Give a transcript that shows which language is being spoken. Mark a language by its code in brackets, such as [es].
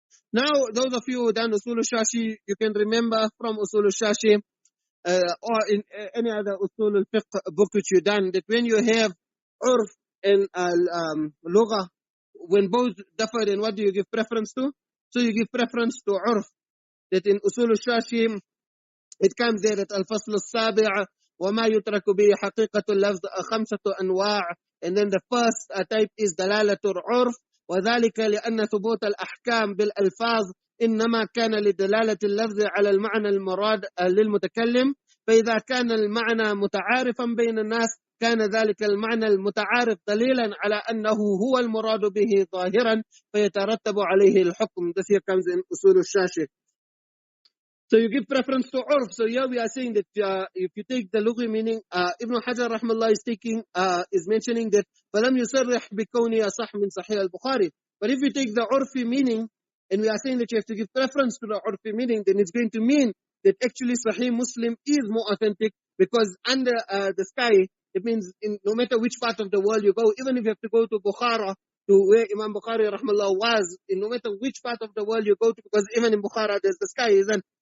[en] Now, those of you who done Usul al-Shashi, you can remember from Usul al-Shashi or in any other Usul al-Fiqh book which you done, that when you have urf and lugha, when both differ, then what do you give preference to? So you give preference to urf. That in Usul al-Shashi, it comes there that al-Fasl al-Sabi' [ar] وَمَا يُتْرَكُ بِهِ حَقِيقَةُ اللَّفْظِ خَمْسَةُ أَنْوَاعٍ. [en] And then the first type is [ar] دلالة العرف، وذلك لأن ثبوت الأحكام بالألفاظ إنما كان لدلالة اللفظ على المعنى المراد للمتكلم، فإذا كان المعنى متعارفا بين الناس كان ذلك المعنى المتعارف دليلا على أنه هو المراد به ظاهرا فيترتب عليه الحكم. [en] This here comes in أصول الشاشة. So you give preference to urf. So here we are saying that if you take the lughi meaning, Ibn Hajar rahmallah is mentioning that [ar] فَلَمْ يُصَرِّحْ بِكَوْنِي أَصَحْ مِنْ صَحِيحِ الْبُخَارِ. [en] But if you take the urfi meaning, and we are saying that you have to give preference to the urfi meaning, then it's going to mean that actually Sahih Muslim is more authentic, because under the sky, it means no matter which part of the world you go, even if you have to go to Bukhara, to where Imam Bukhari rahmallah was, in no matter which part of the world you go to, because even in Bukhara there's the sky, isn't?